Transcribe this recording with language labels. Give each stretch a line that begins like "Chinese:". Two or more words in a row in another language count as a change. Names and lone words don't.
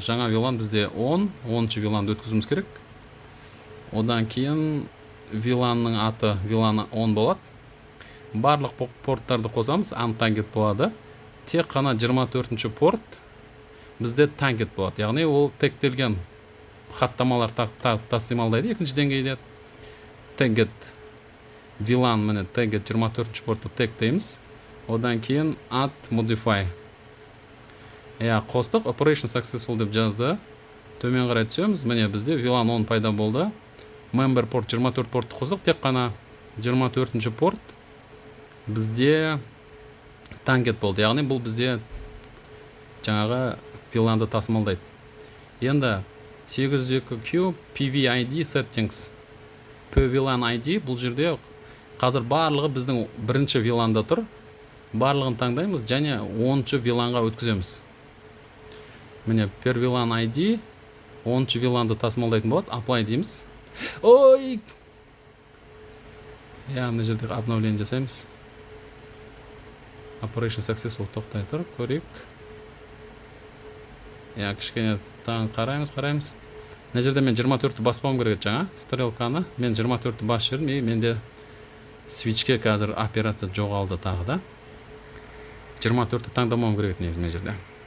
Kazakh: Жаңа VLAN бізде 10-шы VLAN өткізуіміз керек. Одан кейін VLAN-ның аты VLAN 10 болады. Барлық порттарды қосамыз, untagged болады. Тек қана 24-ші порт бізде tagged болады. Яғни ол тегтелген хаттамалар тасымалдайды. Екінші деңгейде
English: tagged VLAN
Kazakh: міне tagged 24-ші портты тегтейміз. Одан кейін
English: add modify.
Kazakh: Қостық
English: operation successful
Kazakh: деп жазды. Төмен қарай түсеміз. Міне бізде VLAN 10 пайда болды. Member порт 24 портты қосдық. Тек қана 24-ші порт бізде tagged болды. Яғни бұл бізде жаңағы VLAN-ды тасымалдайды. Енді 802Q
English: PVID settings. PVLAN ID
Kazakh: бұл жерде қазір барлығы біздің бірінші VLAN-да тұр. Барлығын таңдаймыз және 10-шы VLAN-ға өткіземіз. Міне
English: per VLAN ID
Kazakh: 10-шы VLAN-ды тасымалдайтын болады. Apply дейміз. Ой! Мына жерде обновление жасаймыз.
English: Operation successful
Kazakh: тоқтай тұр. Көрейік. Кішкене таң қараймыз. Мына жерде мен 24-ті баспауым керек жаңа. Стрелканы. Мен 24-ті бас жүрдім. Менде switchке қазір операция жоғалды тағы да. 24-ті таңдамауым керек негізі мен жерде.